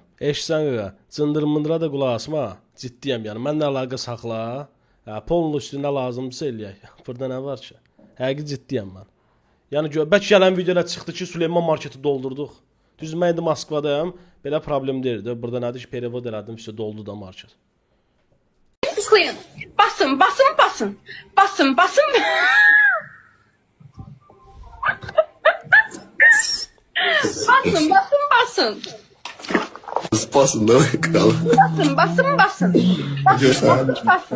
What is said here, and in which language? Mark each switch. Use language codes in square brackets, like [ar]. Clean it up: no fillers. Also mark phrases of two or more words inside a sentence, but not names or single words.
[az] Eşsən qaqa, cındır-mındıra da qulaq asma. Ciddiyəm, yəni. Mənlə əlaqə saxla. Polun üstündə lazımdırsa eləyək. Burada nə var ki? Həqiqi ciddiyəm mən. Yəni bəlkə gələn videoda çıxdı ki, Süleyman Marketi doldurduq. Düz mən indi Moskvadayam. Belə problem deyildi. Burada nədir ki, perevod elədim, işte doldu da market. Tıklayın. Basın, basın, basın. Basın, basın. Basın, basın, basın. Spasın da kral. Basın, basın, basın. Basın, basın.